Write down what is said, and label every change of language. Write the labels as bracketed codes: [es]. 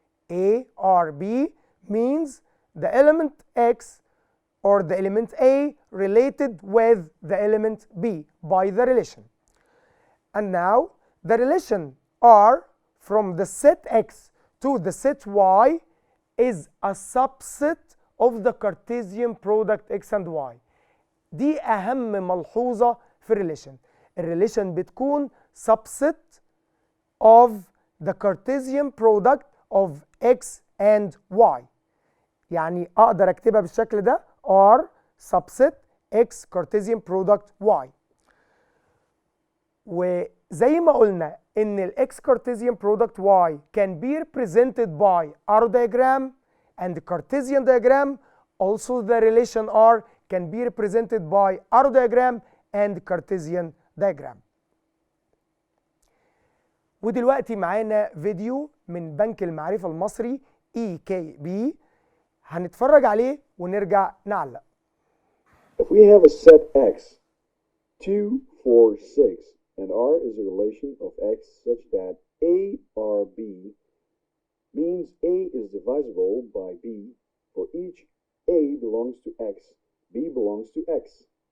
[en] A R B means the element x or the element A related with the element B by the relation. And now the relation R from the set x to the set y is a subset of the Cartesian product x and y. [ar] دي أهم ملحوظة في الريليشن. الريليشن بتكون [en] subset of the Cartesian product of x and y. [ar] يعني أقدر أكتبها بالشكل ده [en] R subset x Cartesian product y. [ar] وزي ما قلنا إن ال [en] x Cartesian product y can be represented by arrow diagram and the Cartesian diagram. Also the relation R can be represented by arrow diagram and Cartesian diagram. [ar] ودلوقتي معانا فيديو من بنك المعرفة المصري [en] EKB [ar] هنتفرج عليه ونرجع نعلق. [en] If we have a set x, 2, 4, 6, and R is a relation of x such that A, R, B means A is divisible by B for each A belongs to x, B belongs to x.